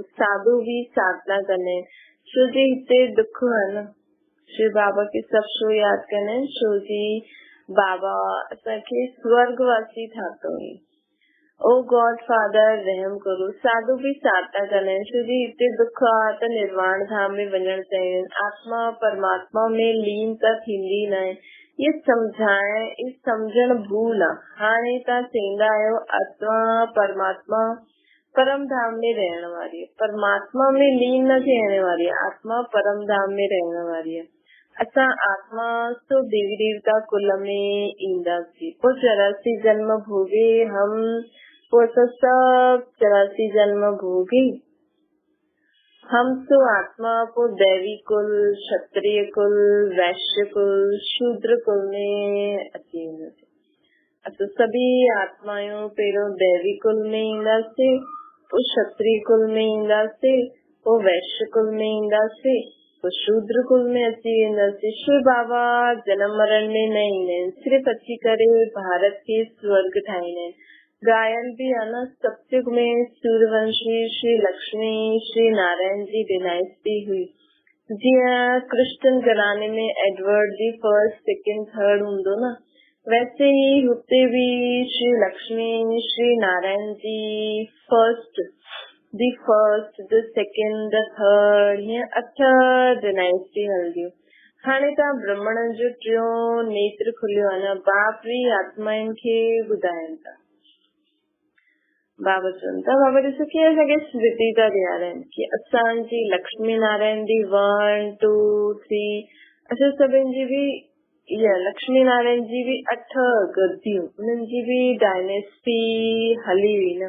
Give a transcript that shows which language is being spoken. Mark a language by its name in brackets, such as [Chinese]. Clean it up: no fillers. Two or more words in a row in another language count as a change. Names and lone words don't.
[Sindhi] साधू बि साधना कंदा आहिनि छो जी हिते दुख आहे न। शिव बाबा खे सभु छो यादि कंदा आहिनि? छो जी बाबा असांखे स्वर्गवासी ठातो हुई। [English] O God Father [Hindi] रहम करो। [Sindhi] साधू बि साधना कंदा आहिनि छो जी हिते दुख आहे त निर्वाण धाम में वञणु चाहींदा आहिनि। आत्मा परमात्मा में लीन त थींदी न आहे। इहे सम्झण भूल आहे। हाणे तव्हां चईंदा आहियो आत्मा परमात्मा परम धाम में [Hindi] रहने वाली है, [Sindhi] परमात्मा में लीन न थियण वारी है, आत्मा परम धाम में [Hindi] रहने वाली है। [Sindhi] असां आत्मा तो देवी देवता कुल में ईंदासीं, पोइ 84 जन्म भोगे हम, पोइ सब 84 जन्म भोगे हम तो आत्मा को दैवी कुल, क्षत्रिय कुल, वैश्य कुल, शूद्र कुल में अची वेंदासीं। असां सभी आत्मायूं पहिरियों दैवी कुल में ईंदासीं, पोइ क्षत्रिय कुल में ईंदासीं, पोइ वैश्य कुल में ईंदासीं, पोइ शूद्र कुल में अची वेंदासीं। शिव बाबा जन्म मरण में न ईंदा आहिनि, सिर्फ़ु अची करे भारत खे स्वर्ग ठाहींदा आहिनि। [Hindi] गायन भी है न, [Sindhi] सतयुग में सूर्यवंशी श्री लक्ष्मी श्री नारायण जी डिनाइस्टी हुई। जीअं क्रिश्चियन घराने में [English] Edward the First, Second, Third [Sindhi] हूंदो न, [Hindi] वैसे ही [Sindhi] हुते भी श्री लक्ष्मी श्री नारायण जी [English] First, the First, the Second, the Third, [Sindhi] हीअं 8 डिनाइस्टी हलंदियूं। हाणे तव्हां ब्राह्मणनि जो टियों नेत्र खुलियो आहे न, बाप भी आत्माउनि खे ॿुधाइनि था। बाबा चवनि था, बाबा ॾिसो कीअं असांखे स्मृति था ॾियारनि कि असांजी लक्ष्मी नारायण जी 1, 2, 3, असां सभिनि जी भी इहा लक्ष्मी नारायण जी भी 8 गद्दियूं, उन्हनि जी भी डायनेस्टी हली हुई न।